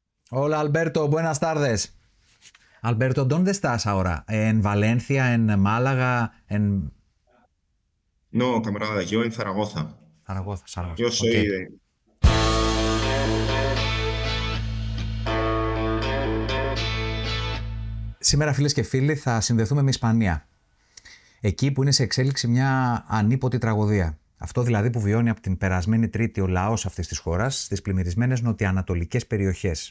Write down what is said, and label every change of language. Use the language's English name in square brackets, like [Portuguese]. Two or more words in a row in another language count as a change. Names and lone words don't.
[Spanish] Hola Alberto, buenas tardes. Alberto, ¿dónde estás ahora? ¿En Valencia, en Málaga, en No, camarada, yo en Zaragoza. Zaragoza? Zaragoza. Yo Ok. soy de... [Greek] Σήμερα, φίλες και φίλοι, θα συνδεθούμε με Ισπανία. Εκεί που είναι σε εξέλιξη μια ανίποτη τραγωδία. Αυτό δηλαδή που βιώνει από την περασμένη Τρίτη ο λαός αυτής της χώρας στις πλημμυρισμένες νοτιοανατολικές περιοχές.